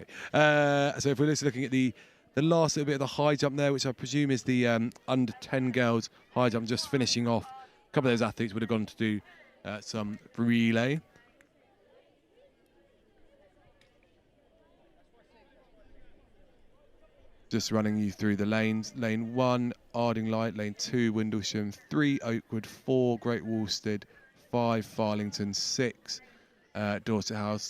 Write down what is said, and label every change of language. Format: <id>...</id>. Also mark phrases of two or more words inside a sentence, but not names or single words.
<en>So if we're just looking at the last little bit of the high jump there, which I presume is the under 10 girls high jump, just finishing off. A couple of those athletes would have gone to do some relay. Just running you through the lanes. Lane 1, Ardingly. Lane 2, Windlesham. 3, Oakwood. 4, Great Woolstead. 5, Farlington. 6, Dorset House.</en>